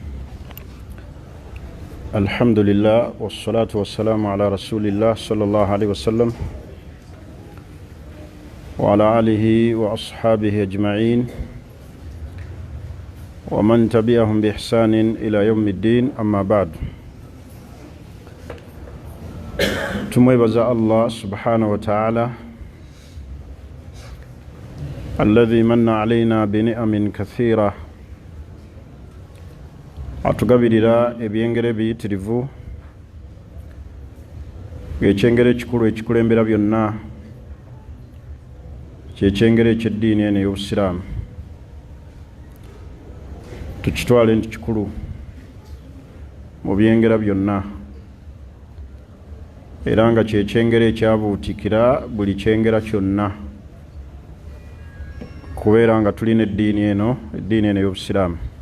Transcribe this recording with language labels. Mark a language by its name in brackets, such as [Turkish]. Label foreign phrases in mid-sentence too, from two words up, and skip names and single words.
[Arabic] الحمد لله والصلاة والسلام على رسول الله صلى الله عليه وسلم وعلى آله وأصحابه أجمعين ومن تبعهم بإحسان إلى يوم الدين. أما بعد، tumwebaza الله سبحانه وتعالى الذي من علينا بنعم كثيرة, [Ganda] atugabirira ebyengere biyitirivu, ekyengere ekikulu ekikulembera byonna, kyekyengere ekyeddiini eno ey'obusiraamu. Tukitwale nti kikulu mu byengera byonna, era nga kyekyengere ekyabuutikira buli kyengera kyonna, kubeera nga tulina eddiini eno ey'obusiraamu.